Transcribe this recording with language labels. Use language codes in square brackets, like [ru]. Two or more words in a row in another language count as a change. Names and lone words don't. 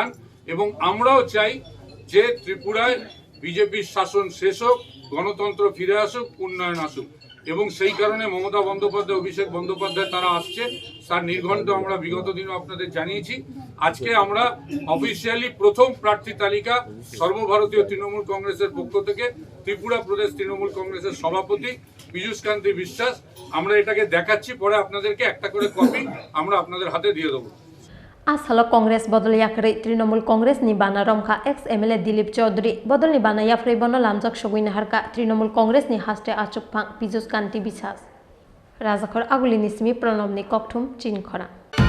[bn] এবং আমরাও চাই যে ত্রিপুরায় বিজেপির শাসন শেষ হোক গণতন্ত্র ফিরে আসুক উন্নয়ন আসুক এবং সেই কারণে মমতা বন্দ্যোপাধ্যায় অভিষেক বন্দ্যোপাধ্যায় তারা আসছে তার নির্ঘণ্ট আমরা বিগত দিনও আপনাদের জানিয়েছি আজকে আমরা অফিসিয়ালি প্রথম প্রার্থী তালিকা সর্বভারতীয় তৃণমূল কংগ্রেসের পক্ষ থেকে ত্রিপুরা প্রদেশ তৃণমূল কংগ্রেসের সভাপতি পীযূষ কান্তি বিশ্বাস আমরা এটাকে দেখাচ্ছি পরে আপনাদেরকে একটা করে কপি আমরা আপনাদের হাতে দিয়ে দেবো [trp] Asalo Congress Bodol Yakri Trinamool Congress ni Bana Romkha [en] ex MLA [trp] Dilip Chaudhary Bodol ni Bana Yafrei Bono Lamjak Soguina Harka Trinamool Congress ni Haste Achukphang Piyush Kanti Biswas Rajakhor Aguli Nismi Pranab ni Kokthum Chinkhora